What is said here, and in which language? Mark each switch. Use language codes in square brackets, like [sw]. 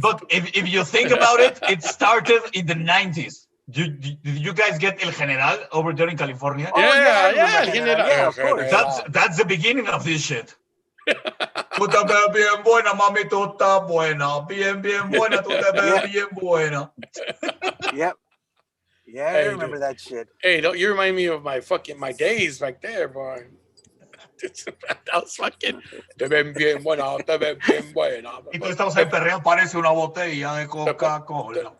[en] But if you think about it, it started in the 90s. Did you guys get El General over there in California? Yeah, El General. Yeah, of course. That's the beginning of this shit. [es] Tú te ves bien buena, mami, tú estás buena. Bien buena, tú te ves bien buena. [en] Yep. Yeah, I remember that shit. Hey, don't you remind me of my days back there, boy. That was fucking. [es] Te ven bien buena, te ven bien buena. Y tú estabas ahí perreando, parece una botella de Coca-Cola.